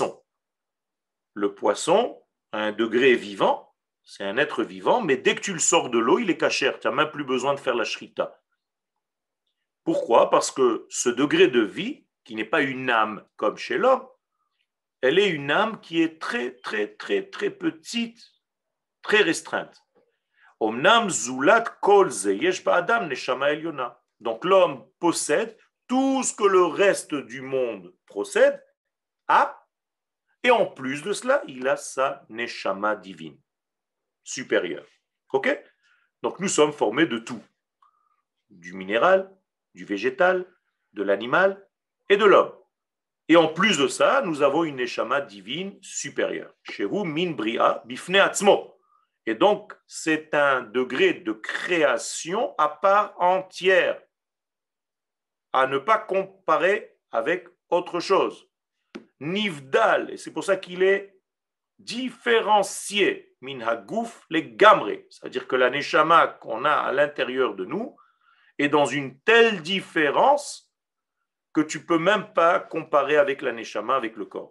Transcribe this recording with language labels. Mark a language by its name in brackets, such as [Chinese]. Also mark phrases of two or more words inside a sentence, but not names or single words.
[French] Le poisson, à un degré vivant, c'est un être vivant, mais dès que tu le sors de l'eau, il est cachère. Tu n'as même plus besoin de faire la shrita. Pourquoi? Parce que ce degré de vie, qui n'est pas une âme comme chez l'homme, elle est une âme qui est très, très, très, très petite, très restreinte. [Hebrew] אומנם זולת כל זה יש באדם נשמה עליונה. [French] Donc l'homme possède tout ce que le reste du monde possède, a, et en plus de cela, il a sa neshama divine, supérieure. Ok? Donc nous sommes formés de tout, du minéral, du végétal, de l'animal et de l'homme. Et en plus de ça, nous avons une neshama divine supérieure. [Hebrew] שהוא מין בריאה בפני עצמו. [French] Et donc, c'est un degré de création à part entière, à ne pas comparer avec autre chose. Nivdal, et c'est pour ça qu'il est différencié, [Hebrew] מן הגוף לגמרי, [French] c'est-à-dire que la neshama qu'on a à l'intérieur de nous est dans une telle différence que tu ne peux même pas comparer avec la neshama, avec le corps.